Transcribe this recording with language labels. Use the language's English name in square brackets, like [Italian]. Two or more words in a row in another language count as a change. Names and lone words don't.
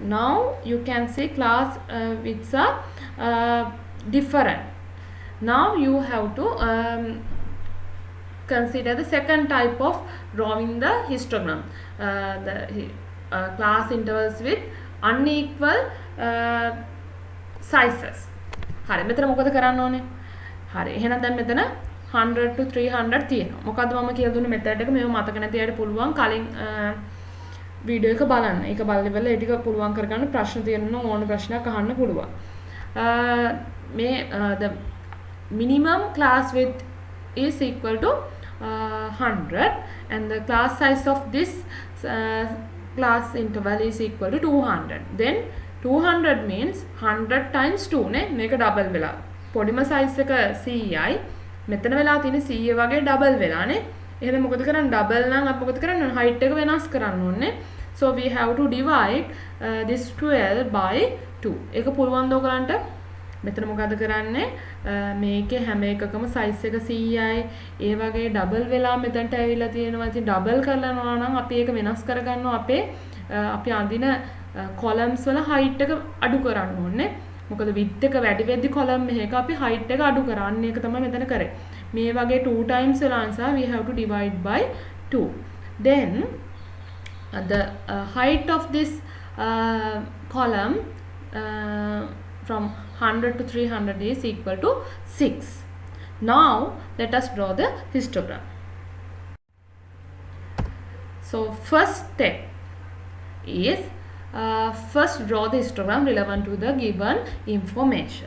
[English] Now you can see class widths are different. Now you have to consider the second type of drawing the histogram. The class intervals with unequal sizes. [Sinhala] හරි මෙතන මොකද කරන්න ඕනේ? හරි එහෙනම් දැන් මෙතන 100 to 300 තියෙනවා. මොකද්ද මම කියලා දුන්නේ මෙතඩ් එක මේව මතක නැති අයට පුළුවන් කලින් වීඩියෝ එක බලන්න. ඒක බලලා ඉවරලා ඒ ටික පුළුවන් කරගන්න ප්‍රශ්න තියෙනවා ඕන ප්‍රශ්නයක් අහන්න පුළුවන්. [English] the minimum class width is equal to 100 and the class size of this class interval is equal to 200. Then 200 means 100 times 2 [Sinhala] නේ මේක double වෙලා පොඩිම size එක 100යි මෙතන වෙලා තියෙන 100 වගේ double වෙලානේ. එහෙනම් මොකද කරන්නේ double නම් අපි මොකද කරන්නේ height එක වෙනස් කරන්න ඕනේ. [English] So we have to divide this 12 by 2. [Sinhala] ඒක පුළුවන් දෝ කරන්න. මෙතන මොකද කරන්නේ මේකේ හැම එකකම size එක 100යි ඒ වගේ double වෙලා මෙතනට ඇවිල්ලා තියෙනවා. ඉතින් double කරනවා නම් අපි ඒක වෙනස් කරගන්නවා අපේ අපි අඳින columns වල height එක අඩු කරන්න ඕනේ. මොකද width එක වැඩි වෙද්දි column එකක අපි height එක අඩු කරන්න ඒක තමයි මෙතන කරේ. මේ වගේ 2 times වෙලා නිසා [English] we have to divide by 2. Then the height of this column from 100 to 300 is equal to 6. Now let us draw the histogram. So first step is first draw the histogram relevant to the given information.